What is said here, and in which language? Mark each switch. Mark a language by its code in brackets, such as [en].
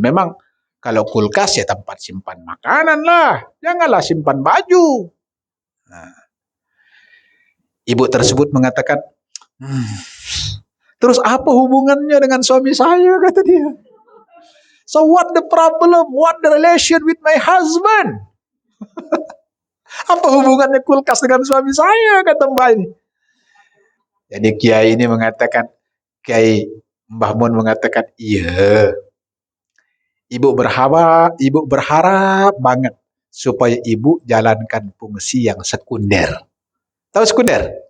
[id] Memang kalau kulkas ya tempat simpan makanan lah. Janganlah simpan baju. Nah, ibu tersebut mengatakan, terus apa hubungannya dengan suami saya, kata dia. [en] So what the problem? What the relation with my husband? [id] Apa hubungannya kulkas dengan suami saya, kata Mbah ini. Jadi Kiai ini mengatakan, Kiai Mbah Mun mengatakan, iya. Ibu berharap banget supaya ibu jalankan fungsi yang sekunder. Tahu sekunder?